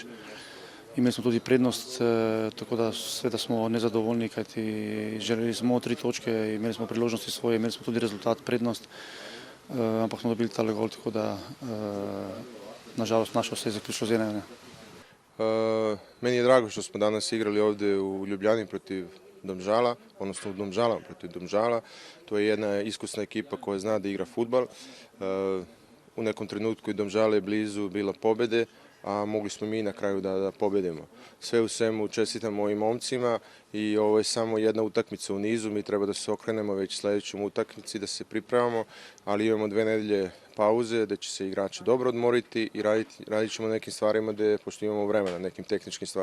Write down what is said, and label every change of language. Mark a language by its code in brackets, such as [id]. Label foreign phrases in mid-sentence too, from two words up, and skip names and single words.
[sl] Imeli smo tudi prednost, tako da seveda smo nezadovoljni, kajti želeli smo 3 točke, imeli smo priložnosti svoje, imeli smo tudi rezultat, prednost, ampak smo dobili tale gol, tako da nažalost naše se je zaključilo z 1-1. [bs] Meni je drago što smo danas igrali ovdje u Ljubljani protiv Domžala, odnosno u Domžala protiv Domžala. To je jedna iskusna ekipa koja zna da igra fudbal. U nekom trenutku i Domžale je blizu bila pobjede, a mogli smo mi na kraju da pobjedimo. Sve u svemu čestitam ovim momcima i ovo je samo jedna utakmica u nizu, mi treba da se okrenemo već sljedećem utakmici, da se pripremamo, ali imamo 2 nedelje pauze, da će se igrači dobro odmoriti i radit ćemo nekim stvarima, pošto imamo vremena, nekim tehničkim stvarima.